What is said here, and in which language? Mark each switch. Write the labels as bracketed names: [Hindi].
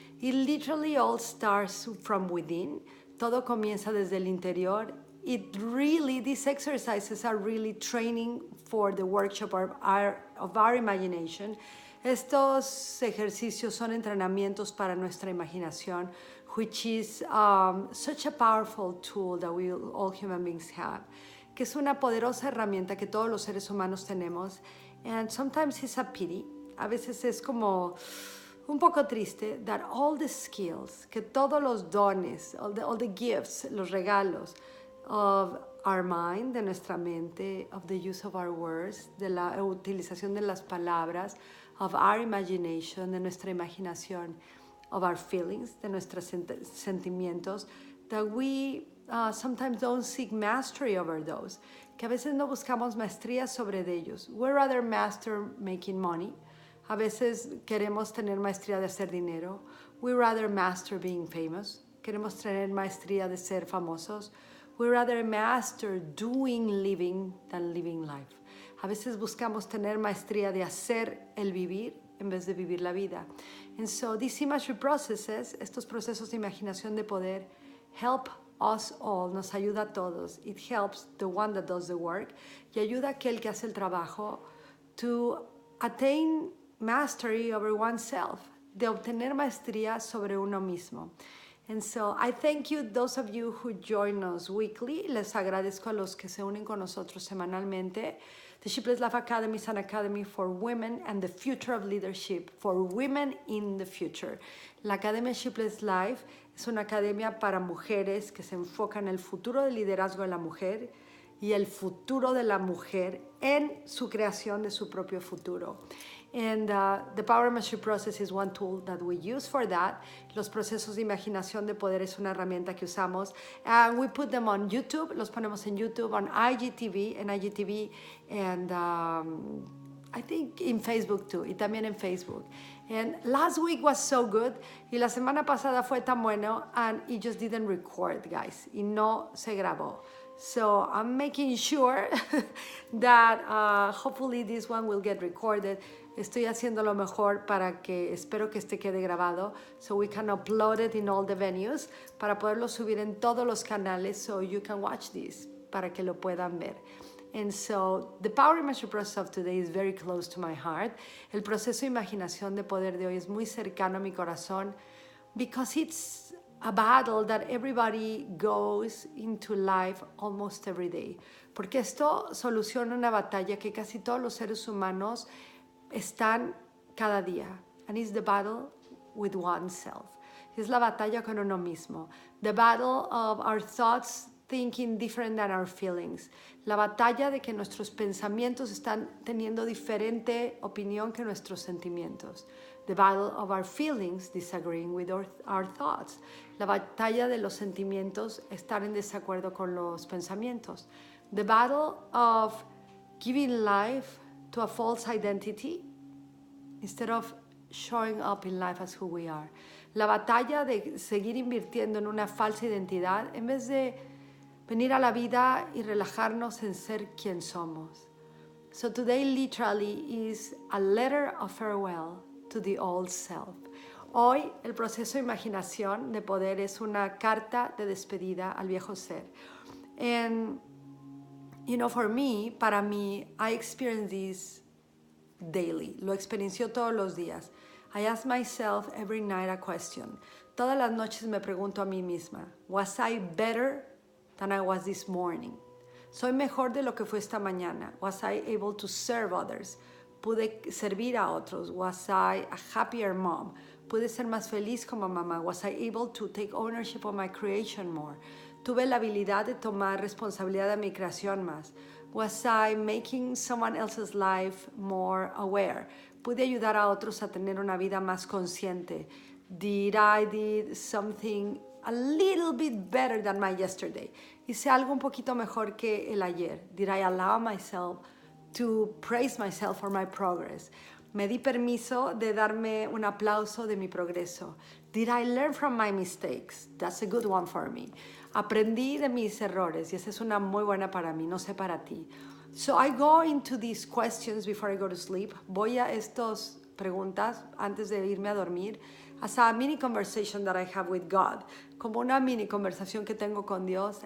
[English] It literally all starts from within. [Spanish] Todo comienza desde el interior. [English] These exercises are really training for the workshop of our imagination. [Spanish] Estos ejercicios son entrenamientos para nuestra imaginación, [English] which is such a powerful tool that we all human beings have, [Spanish] que es una poderosa herramienta que todos los seres humanos tenemos. [English] And sometimes it's a pity. [Spanish] A veces es como un poco triste [English] that all the skills, [Spanish] que todos los dones, [English] all the gifts, [Spanish] los regalos [English] of our mind, [Spanish] de nuestra mente, [English] of the use of our words, [Spanish] de la utilización de las palabras, [English] of our imagination, [Spanish] de nuestra imaginación, [English] of our feelings, [Spanish] de nuestros sentimientos, [English] that we sometimes don't seek mastery over those, [Spanish] que a veces no buscamos maestría sobre ellos. [English] We rather master making money. [Spanish] A veces queremos tener maestría de hacer dinero. [English] We rather master being famous. [Spanish] Queremos tener maestría de ser famosos. [English] We rather master doing living than living life. [Spanish] A veces buscamos tener maestría de hacer el vivir en vez de vivir la vida. [English] And so these imagery processes, [Spanish] estos procesos de imaginación de poder, [English] help us all, [Spanish] nos ayuda a todos. [English] It helps the one that does the work, [Spanish] y ayuda a aquel que hace el trabajo [English] to attain mastery over oneself, [Spanish] de obtener maestría sobre uno mismo. [English] And so I thank you, those of you who join us weekly. [Spanish] Les agradezco a los que se unen con nosotros semanalmente. [English] The Sheepless Life Academy is an academy for women and the future of leadership, for women in the future. [Spanish] La Academia Sheepless Life es una academia para mujeres que se enfoca en el futuro del liderazgo de la mujer y el futuro de la mujer en su creación de su propio futuro. [English] And the Power Imagery Process is one tool that we use for that. [Spanish] Los procesos de imaginación de poder es una herramienta que usamos. [English] And we put them on YouTube. [Spanish] Los ponemos en YouTube, [English] on IGTV, and I think in Facebook too, [Spanish] y también en Facebook. [English] And last week was so good, [Spanish] y la semana pasada fue tan bueno, [English] and it just didn't record, guys, [Spanish] y no se grabó. [English] So I'm making sure that hopefully this one will get recorded. [Spanish] Estoy haciendo lo mejor para que, espero que este quede grabado, [English] so we can upload it in all the venues, [Spanish] para poderlo subir en todos los canales, [English] so you can watch this, [Spanish] para que lo puedan ver. [English] And so the power imagery process of today is very close to my heart. [Spanish] El proceso de imaginación de poder de hoy es muy cercano a mi corazón, [English] because it's a battle that everybody goes into life almost every day. [Spanish] Porque esto soluciona una batalla que casi todos los seres humanos están cada día. [English] And it's the battle with oneself. [Spanish] Es la batalla con uno mismo. [English] The battle of our thoughts thinking different than our feelings. [Spanish] La batalla de que nuestros pensamientos están teniendo diferente opinión que nuestros sentimientos. [English] The battle of our feelings disagreeing with our thoughts. [Spanish] La batalla de los sentimientos estar en desacuerdo con los pensamientos. [English] The battle of giving life to a false identity instead of showing up in life as who we are. [Spanish] La batalla de seguir invirtiendo en una falsa identidad en vez de venir a la vida y relajarnos en ser quien somos. [English] So today literally is a letter of farewell to the old self. [Spanish] Hoy el proceso de imaginación de poder es una carta de despedida al viejo ser. [English] And you know, for me, [Spanish] para mí, [English] I experience this daily. [Spanish] Lo experiencio todos los días. [English] I ask myself every night a question. [Spanish] Todas las noches me pregunto a mí misma, [English] was I better than I was this morning? [Spanish] ¿Soy mejor de lo que fue esta mañana? [English] Was I able to serve others? [Spanish] ¿Pude servir a otros? [English] Was I a happier mom? [Spanish] ¿Pude ser más feliz como mamá? [English] Was I able to take ownership of my creation more? [Spanish] ¿Tuve la habilidad de tomar responsabilidad de mi creación más? [English] Was I making someone else's life more aware? [Spanish] ¿Pude ayudar a otros a tener una vida más consciente? [English] Did I did something a little bit better than my yesterday? [Spanish] Hice algo un poquito mejor que el ayer. [English] Did I allow myself to praise myself for my progress? [Spanish] Me di permiso de darme un aplauso de mi progreso. [English] Did I learn from my mistakes? That's a good one for me. [Spanish] Aprendí de mis errores y esa es una muy buena para mí, no sé para ti. [English] So I go into these questions before I go to sleep. [Spanish] Voy a estas preguntas antes de irme a dormir [English] as a mini conversation that I have with God, [Spanish] como una mini conversación que tengo con Dios.